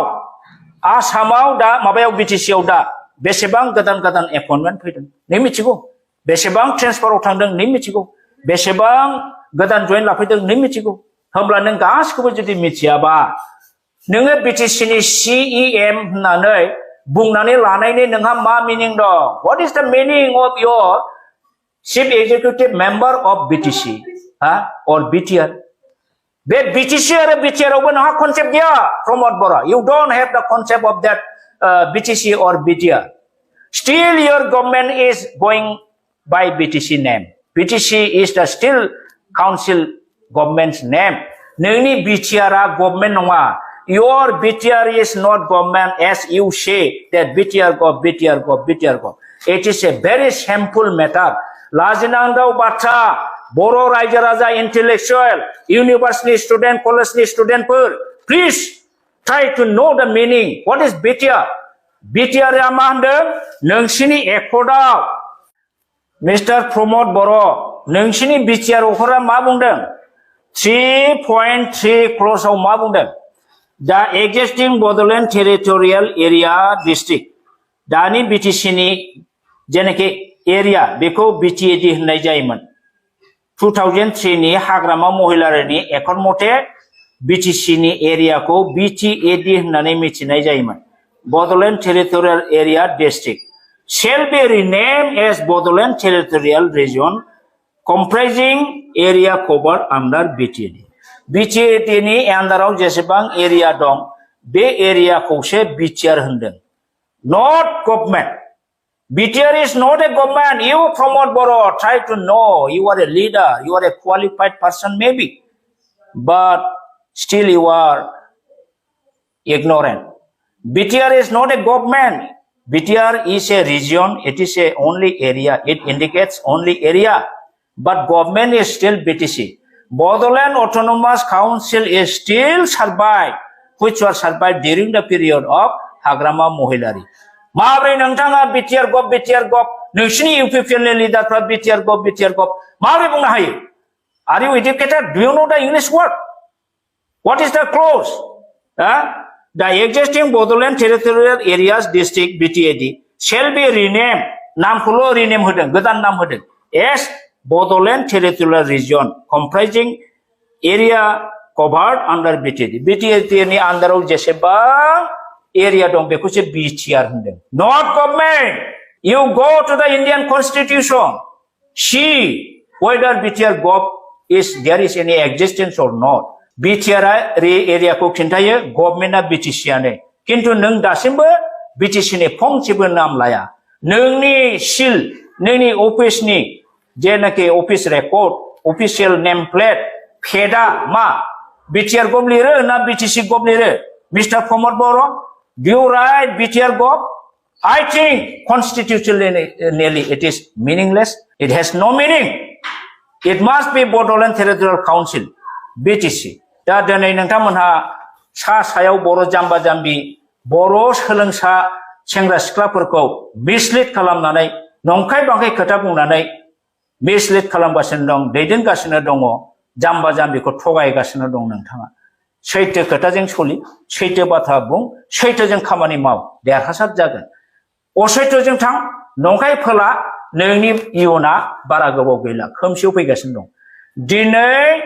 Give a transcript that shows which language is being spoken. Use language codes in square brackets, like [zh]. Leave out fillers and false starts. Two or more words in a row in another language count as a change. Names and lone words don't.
[brx] आसामाव दा माबायाव बिटिसिआव दा बेसेबां गोदान गोदान एपइन्टमेन्ट फैदों नों मिथिगौ बेसेबां ट्रेन्सफाराव थांदों नों मिथिगौ बेसेबां गोदान जइन लाफैदों नों मिथिगौ होमब्ला नों गासिखौबो जुदि मिथियाबा नोङो बिटिसिनि CEM होननानै बुंनानै लानायनि नोंहा मा मिनिं दं [en] what is the meaning of your chief executive member of BTC or BTR [brx] बे बिटिसि आरो BTR आवबो नोंहा कनसेप्ट गैया प्रमोद बरा [en] you don't have the concept of that BTC or BTR still your government is going by BTC name BTC is the still council government's name [brx] नोंनि BTR आ गभर्नमेन्ट नङा [en] your BTR is not government as you say that BTR gov it is a very shameful matter [brx] लाजिनांगौ बाथ्रा बर' रायजो राजा [en] intellectual university student college studentफोर please try to know the meaning what is BTR [brx] BTR आ मा होनदों नोंसिनि एकर्डआव मिस्टार प्रमोद बर' नोंसिनि BTR अखरा मा बुंदों 3.3 क्ल'जआव मा बुंदों The existing Bodoland Territorial Area District दानि बिटिसिनि जेनाखि एरिया बेखौ BTAD होननाय जायोमोन 2003 नि हाग्रामा महिलारिनि एकर्ड मथे बिटिसिनि एरियाखौ BTAD होननानै मिथिनाय जायोमोन Bodoland Territorial Area District shall [en] be renamed as Bodoland Territorial Region comprising area covered under BTAD [brx] BTAD नि आन्दाराव जेसेबां एरिया दं बे एरियाखौसो BTR होनदों [en] not government BTR is not a government you promote Boro try to know you are a leader you are a qualified person maybe but still you are ignorant BTR is not a government BTR is a region it is a only area it indicates only area but government is still BTC Bodoland Autonomous Council is still survived, which was survived during the period of Hagrama Mohilari. [brx] Mabri nangtanga BTR gov, nungsini UPPL [en] leader from BTR gov. [brx] Mabri bungna hai. [en] Are you educated? Do you know the English word? What is the clause? The existing Bodoland Territorial Areas District BTAD shall be renamed. [brx] Naam kulo rename hodeng, godan naam hodeng. [en] Yes. Bodoland Territorial Region comprising area covered under BTAD. [brx] BTAD ni अंदराव जेसेबां area दं बेखौसो BTR होनदों. [en] Not government. You go to the Indian Constitution. See whether BTR gov is there is any existence or not. [brx] BTR area को खिन्थायो गभर्नमेन्टआ BTC आनो. किन्तु नों दासिमबो BTC नि फंसेबो नाम लाया. नोंनि सिल नोंनि अफिसनि जेनाखि [en] office record official name plate [brx] फेडा मा BTR गभ लिरो ना BTC गभ लिरो मिस्टार प्रमोद बर [en] do you write BTR gov I think constitutionally it is meaningless it has no meaning it must be Bodoland Territorial Council BTC [brx] दा दिनै नोंथांमोनहा सा सायाव बर' जाम्बा जाम्बि बर' सोलोंसा सेंग्रा सिख्लाफोरखौ मिसलिड खालामनानै नंखाय बांखाय खोथा बुंनानै मिसलिड खालामगासिनो दं दैदेनगासिनो दङ जाम्बा जाम्बिखौ थगायगासिनो दं नोंथाङा सैथो खोथाजों सलि सैथो बाथ्रा बुं सैथोजों खामानि माव देरहासार जागोन असैथोजों थां नंखाय फोला नोंनि इयुना बारा गोबाव गैला खोमसियाव फैगासिनो दं दिनै